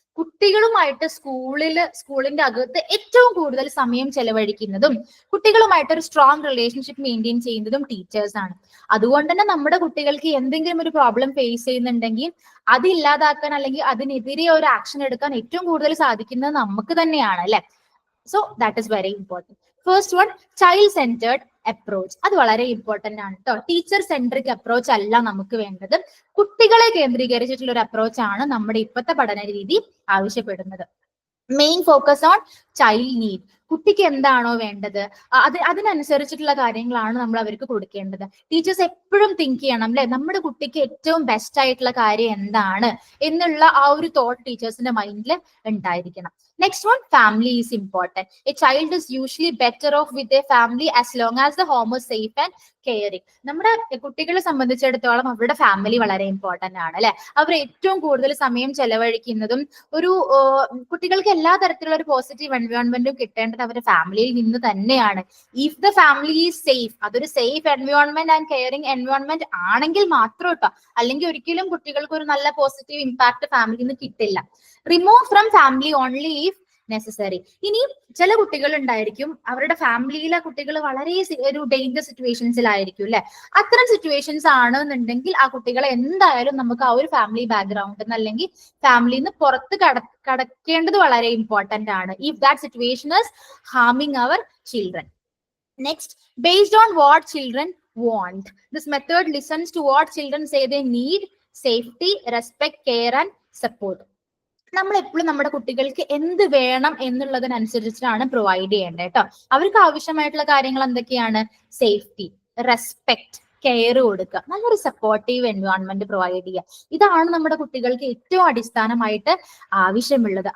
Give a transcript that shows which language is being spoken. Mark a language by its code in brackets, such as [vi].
[ml] കുട്ടികളുമായിട്ട് സ്കൂളിന്റെ അകത്ത് ഏറ്റവും കൂടുതൽ സമയം ചെലവഴിക്കുന്നതും കുട്ടികളുമായിട്ട് ഒരു സ്ട്രോങ് റിലേഷൻഷിപ്പ് മെയിൻറ്റെയിൻ ചെയ്യുന്നതും ടീച്ചേഴ്സ് ആണ്. അതുകൊണ്ട് തന്നെ നമ്മുടെ കുട്ടികൾക്ക് എന്തെങ്കിലും ഒരു പ്രോബ്ലം ഫേസ് ചെയ്യുന്നുണ്ടെങ്കിൽ അത് ഇല്ലാതാക്കാൻ അല്ലെങ്കിൽ അതിനെതിരെ ഒരു ആക്ഷൻ എടുക്കാൻ ഏറ്റവും കൂടുതൽ സാധിക്കുന്നത് നമുക്ക് തന്നെയാണ് അല്ലെ. [en] So that is very important. First one, child centered approach. [ml] അത് വളരെ ഇമ്പോർട്ടന്റ് ആണ് കേട്ടോ. ടീച്ചർ സെൻട്രിക് അപ്രോച്ച് അല്ല നമുക്ക് വേണ്ടത്. കുട്ടികളെ കേന്ദ്രീകരിച്ചിട്ടുള്ള ഒരു അപ്രോച്ച് ആണ് നമ്മുടെ ഇപ്പോഴത്തെ പഠന രീതി ആവശ്യപ്പെടുന്നത്. [en] Main focus on child need. [ml] കുട്ടിക്ക് എന്താണോ വേണ്ടത് അതിനനുസരിച്ചിട്ടുള്ള കാര്യങ്ങളാണ് നമ്മൾ അവർക്ക് കൊടുക്കേണ്ടത്. ടീച്ചേഴ്സ് എപ്പോഴും തിങ്ക് ചെയ്യണം അല്ലെ, നമ്മുടെ കുട്ടിക്ക് ഏറ്റവും ബെസ്റ്റ് ആയിട്ടുള്ള കാര്യം എന്താണ് എന്നുള്ള ആ ഒരു തോട്ട് ടീച്ചേഴ്സിന്റെ മൈൻഡിൽ ഉണ്ടായിരിക്കണം. [en] Next one, family is important. A child is usually better off with their family as long as the home is safe and caring. [ml] നമ്മുടെ കുട്ടികളെ സംബന്ധിച്ചിടത്തോളം അവരുടെ ഫാമിലി വളരെ ഇമ്പോർട്ടന്റ് ആണ് അല്ലെ. അവർ ഏറ്റവും കൂടുതൽ സമയം ചെലവഴിക്കുന്നതും ഒരു കുട്ടികൾക്ക് എല്ലാ തരത്തിലുള്ള ഒരു പോസിറ്റീവ് എൻവയോൺമെന്റും കിട്ടേണ്ടത് അവരുടെ ഫാമിലിയിൽ നിന്ന് തന്നെയാണ്. [en] if the family is safe, [ml] അതൊരു safe environment and caring environment ആണെങ്കിൽ മാത്രം കേട്ടോ, അല്ലെങ്കിൽ ഒരിക്കലും കുട്ടികൾക്ക് ഒരു നല്ല പോസിറ്റീവ് ഇമ്പാക്ട് ഫാമിലിയിൽ നിന്ന് കിട്ടില്ല. [en] Remove from family only if necessary. [ml] ഇനി ചില കുട്ടികൾ ഉണ്ടായിരിക്കും, അവരുടെ ഫാമിലിയിലെ കുട്ടികൾ വളരെ ഒരു ഡേഞ്ചർ സിറ്റുവേഷൻസിലായിരിക്കും അല്ലെ. അത്തരം സിറ്റുവേഷൻസ് ആണെന്നുണ്ടെങ്കിൽ ആ കുട്ടികളെ എന്തായാലും നമുക്ക് ആ ഒരു ഫാമിലി ബാക്ക്ഗ്രൗണ്ടിൽ നിന്ന് അല്ലെങ്കിൽ ഫാമിലിയിൽ നിന്ന് പുറത്ത് കടക്കേണ്ടത് വളരെ ഇമ്പോർട്ടന്റ് ആണ്. [en] If that situation is harming our children. Next, based on what children want. This method listens to what children say they need: safety, respect, care and support. [ml] നമ്മൾ എപ്പോഴും നമ്മുടെ കുട്ടികൾക്ക് എന്ത് വേണം എന്നുള്ളതിനനുസരിച്ചിട്ടാണ് പ്രൊവൈഡ് ചെയ്യേണ്ടത് കേട്ടോ. അവർക്ക് ആവശ്യമായിട്ടുള്ള കാര്യങ്ങൾ എന്തൊക്കെയാണ്? സേഫ്റ്റി, റെസ്പെക്ട്, കെയർ കൊടുക്കുക, നല്ലൊരു സപ്പോർട്ടീവ് എൻവയോൺമെന്റ് പ്രൊവൈഡ് ചെയ്യുക. ഇതാണ് നമ്മുടെ കുട്ടികൾക്ക് ഏറ്റവും അടിസ്ഥാനമായിട്ട് ആവശ്യമുള്ളത്.